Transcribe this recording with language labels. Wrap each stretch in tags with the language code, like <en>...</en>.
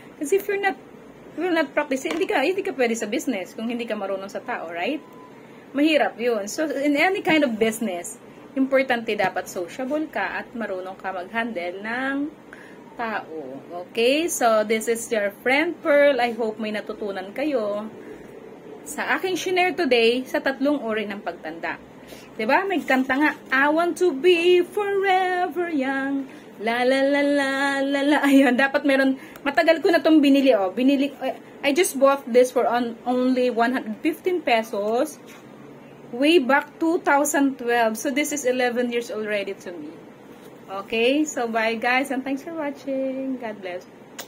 <tl>Kasi</tl> <en>if you're not practice,</en> <tl>hindi ka pwede sa business kung hindi ka marunong sa tao, right? Mahirap yun.</tl> <en>So, in any kind of business,</en> <tl>Importante dapat sociable ka at marunong ka mag-handle ng tao. Okay?</tl> <en>So, this is your friend Pearl. I hope</en> <tl>may natutunan kayo sa aking</tl> <en>share today</en> <tl>sa 3 uri ng pagtanda. Diba? May kanta nga,</tl> <en>I want to be forever young.</en> <tl>La la la la la la. Ayun, dapat meron. Matagal ko na itong binili. Oh.</tl> <en>I just bought this for only 115 pesos. Way back 2012. So, this is 11 years already to me. Okay? So, bye guys and thanks for watching. God bless.</en>